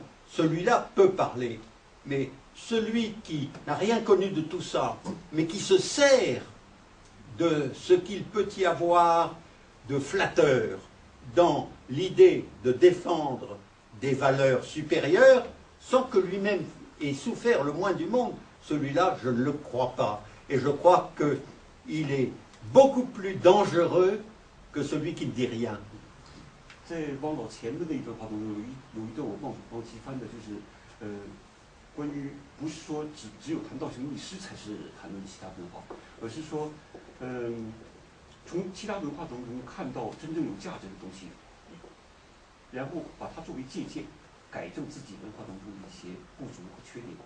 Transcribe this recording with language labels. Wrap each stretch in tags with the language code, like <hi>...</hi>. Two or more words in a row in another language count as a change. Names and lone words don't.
<fr>Celui-là peut parler, mais celui qui n'a rien connu de tout ça, mais qui se sert de ce qu'il peut y avoir de flatteur dans l'idée de défendre des valeurs supérieures, sans que lui-même ait souffert le moins du monde, celui-là, je ne le crois pas. Et je crois qu'il est beaucoup plus dangereux que celui qui ne dit rien.</fr> <zh>在汪老前的那一段话中，有一段我忘记翻的，就是关于不是说只有谈倒行逆施才是谈论其他文化，而是说从其他文化当中看到真正有价值的东西，然后把它作为借鉴，改正自己文化当中的一些不足和缺点。</zh>